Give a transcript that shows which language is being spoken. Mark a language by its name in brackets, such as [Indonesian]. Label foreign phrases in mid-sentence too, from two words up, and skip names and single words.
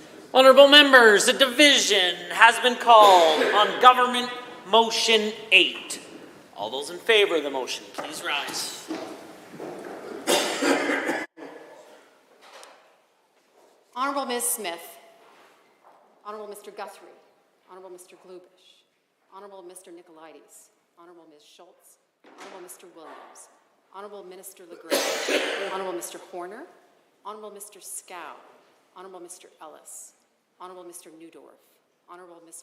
[English] Honorable members, a division has been called on Government Motion 8. All those in favor of the motion, please rise. Honorable Ms. Smith, Honorable Mr. Guthrie, Honorable Mr. Glubish, Honorable Mr. Nicolaides, Honorable Ms. Schultz, Honorable Mr. Williams, Honorable Minister LeGrand, Honorable Mr. Horner, Honorable Mr. Scow, Honorable Mr. Ellis, Honorable Mr. Newdorf, Honorable Mr.